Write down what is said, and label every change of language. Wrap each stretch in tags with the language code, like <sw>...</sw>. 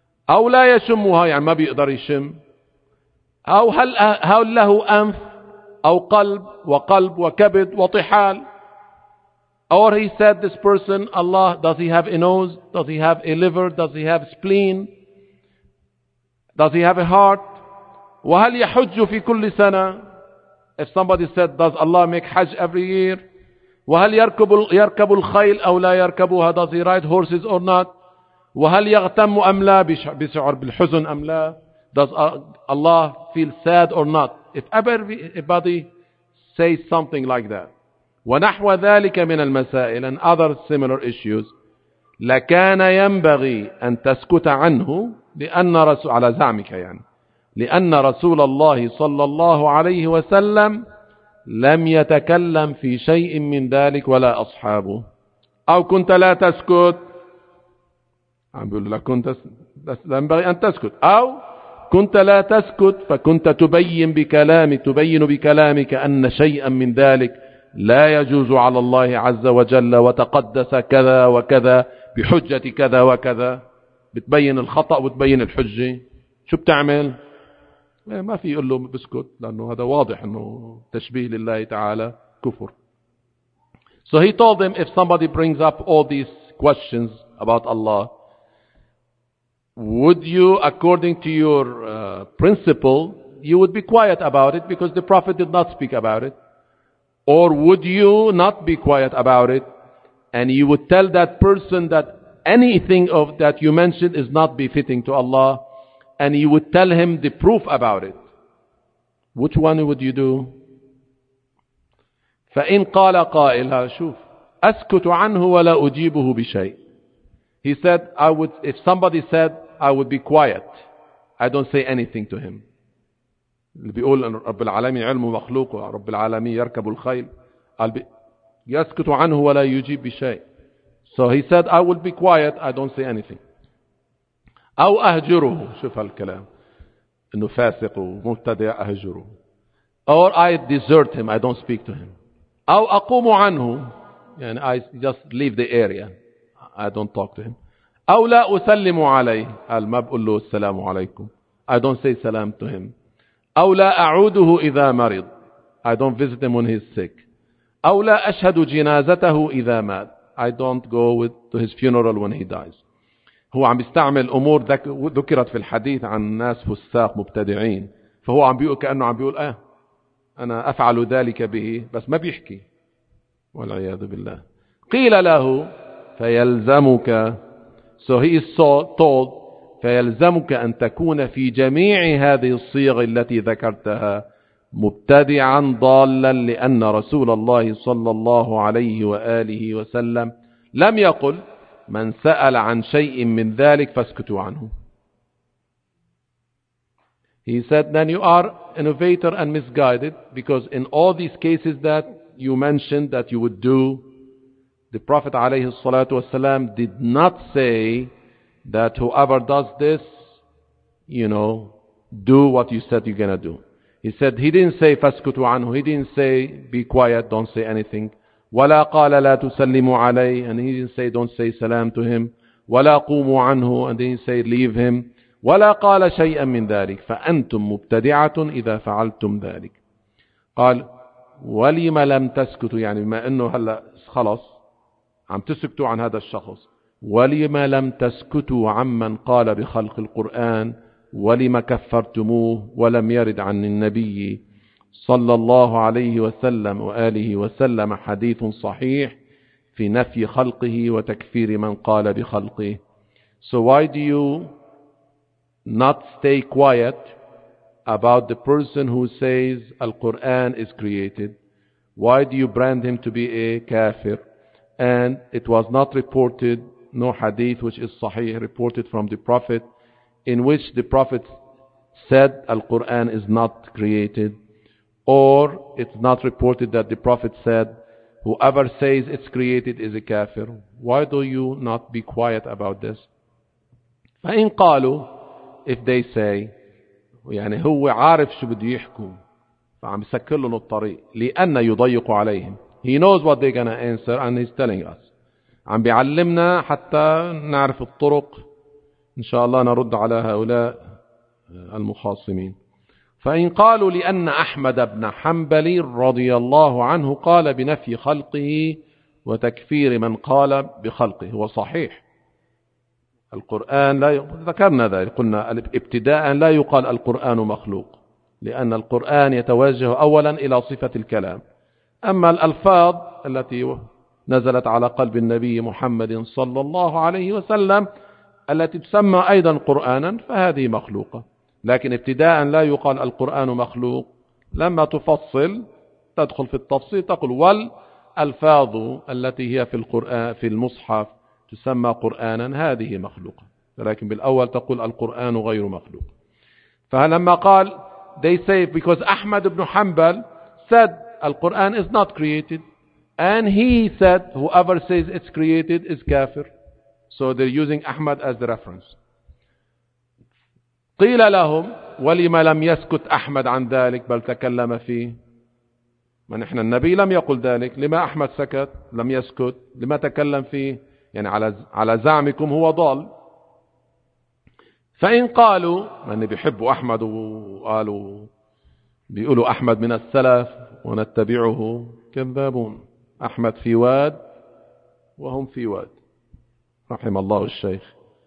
<ar>أو لا يشمها يعني ما بيقدر يشم أو هل له أنف أو قلب وقلب وكبد وطحال</ar> <en>Or he said this person Allah does he have a nose does he have a liver does he have spleen does he have a heart</en> <ar>وهل يحج في كل سنة</ar> <en>If somebody said does Allah make Hajj every year</en> <ar>وهل يركب الخيل أو لا يركبها</ar> <en>does he ride horses or not</en> <ar>وهل يغتم أم لا، بيشعر بالحزن أم لا،</ar> <en>does Allah feel sad or not. If everybody says something like that</en> <ar>ونحو ذلك من المسائل</ar> <en>and other similar issues</en> <ar>لكان ينبغي أن تسكت عنه لأن رسول على زعمك يعني لأن رسول الله صلى الله عليه وسلم لم يتكلم في شيء من ذلك ولا أصحابه. أو كنت لا تسكت، عم بيقول لك كنت ينبغي أن تسكت، أو كنت لا تسكت فكنت تبين بكلامك أن شيئا من ذلك لا يجوز على الله عز وجل وتقدس كذا وكذا بحجة كذا وكذا، بتبين الخطأ وتبين الحجة، شو بتعمل؟ ما في يقول له بسكت، لأنه هذا واضح أنه تشبيه لله تعالى كفر.</ar> <en>So he told him if somebody brings up all these questions about Allah, would you, according to your principle, you would be quiet about it because the Prophet did not speak about it? Or would you not be quiet about it and you would tell that person that anything of that you mentioned is not befitting to Allah and you would tell him the proof about it? Which one would you do?</en> <ar>فَإِنْ قَالَ قَائِلَ شوف أَسْكُتُ عَنْهُ وَلَا أُجِيبُهُ بِشَيْءٍ.</ar> <en>He said, if somebody said, I would be quiet, I don't say anything to him.</en> <ar>اللي بيقول أن رب العالمين علمه مخلوقه، رب العالمين يركب الخيل، قال يسكت عنه ولا يجيب بشيء.</ar> <en>So he said, I would be quiet, I don't say anything.</en> <ar>أو أهجره، شوف هالكلام، أنه فاسق ومبتدع أهجره.</ar> <en>Or I desert him, I don't speak to him.</en> <ar>أو أقوم عنه، يعني</ar> <en>I just leave the area, I don't talk to him.</en> <ar>أو لا أسلم عليه، قال ما بقول له السلام عليكم،</ar> <en>I don't say salam to him.</en> <ar>أو لا أعوده إذا مرض،</ar> <en>I don't visit him when he's sick.</en> <ar>أو لا أشهد جنازته إذا مات،</ar> <en>I don't go to his funeral when he dies.</en> <ar>هو عم بيستعمل أمور ذكرت في الحديث عن ناس فساق مبتدعين، فهو عم بيقول كأنه عم بيقول أنا أفعل ذلك به، بس ما بيحكي، والعياذ بالله. قيل له فيلزمك،</ar> <en>so he is told</en> <ar>فيلزمك أن تكون في جميع هذه الصيغ التي ذكرتها مبتدعا ضالا، لأن رسول الله صلى الله عليه وآله وسلم لم يقل من سأل عن شيء من ذلك فاسكتوا عنه.</ar> <en>He said, then you are innovator and misguided, because in all these cases that you mentioned that you would do, the Prophet</en> <ar>عليه الصلاة والسلام</ar> <en>did not say that whoever does this, you know, do what you said you're gonna do. He said, he didn't say</en> <ar>فَاسْكُتُوا عَنْهُ,</ar> <en>he didn't say be quiet, don't say anything.</en> <ar>وَلَا قَالَ لَا تُسَلِّمُوا عَلَيْهِ,</ar> <en>and he didn't say don't say salam to him.</en> <ar>وَلَا قُومُوا عَنْهُ,</ar> <en>and he didn't say leave him.</en> <ar>ولا قال شيئا من ذلك فأنتم مبتدعة إذا فعلتم ذلك. قال ولم لم تسكتوا, يعني بما أنه هلأ خلص عم تسكتوا عن هذا الشخص, ولم لم تسكتوا عمن قال بخلق القرآن ولم كفرتموه ولم يرد عن النبي صلى الله عليه وسلم وآله وسلم حديث صحيح في نفي خلقه وتكفير من قال بخلقه.</ar> <en>So why do you not stay quiet about the person who says Al-Quran is created? Why do you brand him to be a kafir? And it was not reported, no hadith which is sahih reported from the Prophet in which the Prophet said Al-Quran is not created, or it's not reported that the Prophet said whoever says it's created is a kafir. Why do you not be quiet about this?</en> <ar>فإن قالوا,</ar> <en>if they say,</en> <ar>يعني هو عارف شو بده يحكوا فعم يسكر لهم الطريق لأن يضيق عليهم.</ar> <en>He knows what they're gonna answer and he's telling us.</en> <ar>عم بيعلمنا حتى نعرف الطرق إن شاء الله نرد على هؤلاء المخاصمين. فإن قالوا لأن أحمد بن حنبل رضي الله عنه قال بنفي خلقه وتكفير من قال بخلقه, هو صحيح القرآن لا ذكرنا ذلك, قلنا ابتداء لا يقال القرآن مخلوق لأن القرآن يتوجه أولا إلى صفة الكلام, أما الألفاظ التي نزلت على قلب النبي محمد صلى الله عليه وسلم التي تسمى أيضا قرآنا فهذه مخلوقة. لكن ابتداء لا يقال القرآن مخلوق، لما تفصل تدخل في التفصيل تقول والألفاظ التي هي في القرآن في المصحف تسمى قرآنا هذه مخلوقة، لكن بالأول تقول القرآن غير مخلوق. فلما قال</ar> <en>they say because Ahmad bin Hanbal said القرآن is not created and he said whoever says it's created is kafir, so they're using Ahmad as the reference.</en> <ar>قيل لهم ولما لم يسكت أحمد عن ذلك بل تكلم فيه، من إحنا النبي لم يقل ذلك، لما أحمد سكت لم يسكت لما تكلم فيه، يعني على زعمكم هو ضال. فإن قالوا من بيحبوا أحمد وقالوا بيقولوا أحمد من السلف ونتبعه كذابون، أحمد في واد وهم في واد رحم الله الشيخ.</ar>